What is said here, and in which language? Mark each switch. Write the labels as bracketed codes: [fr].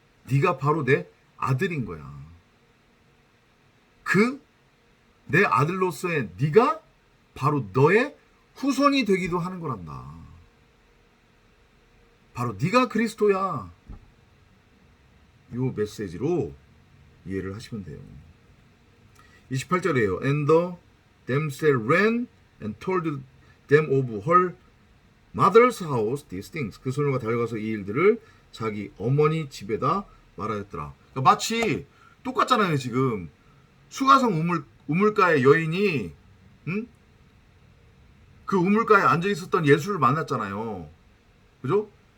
[ko] 네가 바로 내 아들인 거야. 그 내 아들로서의 네가 바로 너의 후손이 되기도 하는 거란다. 바로 네가 그리스도야. 이 메시지로 이해를 하시면 돼요. 28절이에요. [en] And the damsel ran and told them of her mother's house these things. [ko] 그 소녀가 달려가서 이 일들을 자기 어머니 집에다 말하였더라. 그러니까 마치 똑같잖아요. 지금 수가성 우물가의 여인이 그 우물가에 앉아 있었던 예수를 만났잖아요. 그죠?